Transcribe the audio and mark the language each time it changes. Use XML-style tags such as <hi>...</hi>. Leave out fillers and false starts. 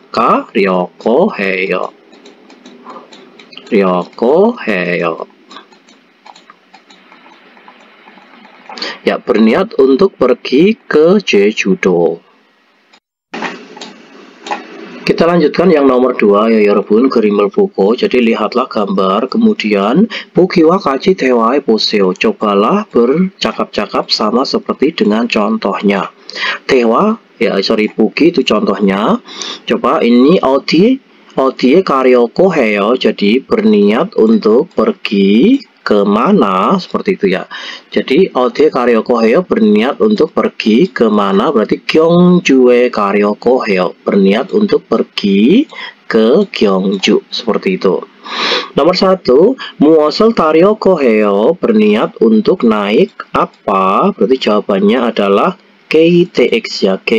<ko>가려고 해요. 려고 해요.</ko> <id>Ya, berniat untuk pergi ke Jejudo. Kita lanjutkan yang nomor 2 ya 여러분.</id> <ko>그림을 보고,</ko> <id>jadi lihatlah gambar, kemudian</id> <ko>보기와 같이 대화해 보세요.</ko> <id>Cobalah bercakap-cakap sama seperti dengan contohnya. 대화 ya, 보기 itu contohnya. Coba ini</id> <ko>어디에 가려고 해요.</ko> <id>Jadi berniat untuk pergi kemana, seperti itu ya. Jadi</id> <ko>어디에 가려고 해요</ko> <id>berniat untuk pergi kemana, berarti</id> <ko>경주에 가려고 해요</ko> <id>berniat untuk pergi ke Gyeongju. Seperti itu.</id> <ko>Nomor 1, 무엇을 타려고 해요?</ko> <id>Berniat untuk naik apa? Berarti jawabannya adalah KTX ya.</id>